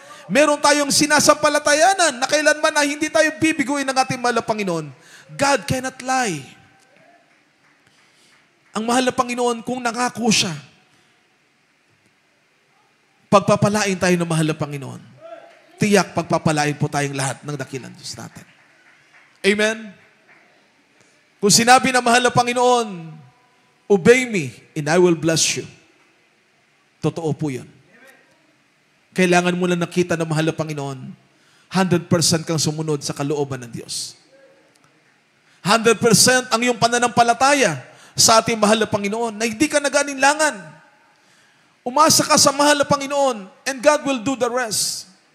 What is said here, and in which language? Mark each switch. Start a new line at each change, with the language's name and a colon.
Filipino: Meron tayong sinasampalatayanan na kailanman na hindi tayo bibiguin ng ating mahal na Panginoon.
English: God cannot lie.
Filipino: Ang mahal na Panginoon, kung nangako siya, pagpapalain tayo ng mahal na Panginoon. Tiyak, pagpapalain po tayong lahat ng dakilang Diyos natin. Amen? Kung sinabi ng mahal na Panginoon,
English: obey me and I will bless you.
Filipino: Totoo po yun. Kailangan mo lang nakita ng mahal na Panginoon, 100% kang sumunod sa kalooban ng Diyos. 100% ang iyong pananampalataya sa ating mahal na Panginoon, na hindi ka nag-alinlangan. Umasa ka sa mahal na Panginoon,
English: and God will do the rest.